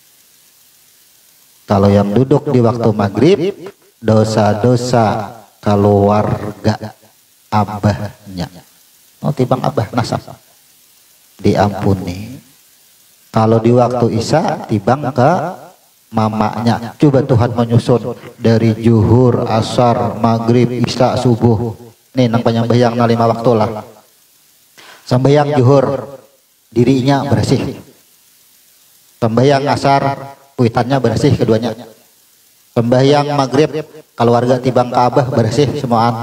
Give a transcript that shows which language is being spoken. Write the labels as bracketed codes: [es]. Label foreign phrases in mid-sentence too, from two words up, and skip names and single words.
[bjn] Kalau yang duduk di waktu maghrib, dosa-dosa keluarga abahnya, tibang abah nasab, diampuni. Kalau di waktu isya tibang ke mamanya. Coba Tuhan menyusun dari zuhur, asar, maghrib, isya, subuh. Nih nang penyembahyang 5 waktu lah. Sembahyang zuhur dirinya bersih. Sembahyang asar kuitannya bersih keduanya. Sembahyang maghrib keluarga tibang ke abah bersih semuaan.